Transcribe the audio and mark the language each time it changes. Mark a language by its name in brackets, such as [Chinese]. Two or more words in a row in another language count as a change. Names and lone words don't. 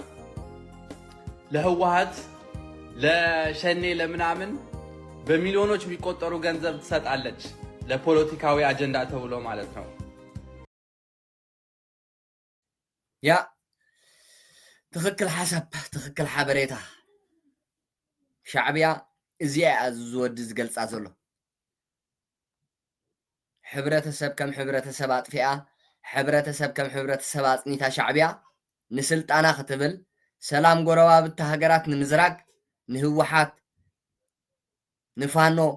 [Amharic] ለህወሓት ለሸኔ ለምናምን በሚሊዮኖች የሚቆጠሩ ገንዘብ ትሰጣለች ለፖለቲካዊ አጀንዳ ተብሎ ማለት ነው። ያ ትክክል ሐሳብ ትክክል ሓበሬታ [Tigrinya] ሻዕብያ እዚኣ ዝወድ ዝገልጻ ዘሎ ሕብረተሰብ ከም ሕብረተሰብ ኣጥፊኣ ሕብረተሰብ ከም ሕብረተሰብ ኣጽኒታ ሻዕብያ ንስልጣና ክትብል ሰላም ጎረባብቲ ሃገራት ንምዝራግ ንህወሓት ንፋኖ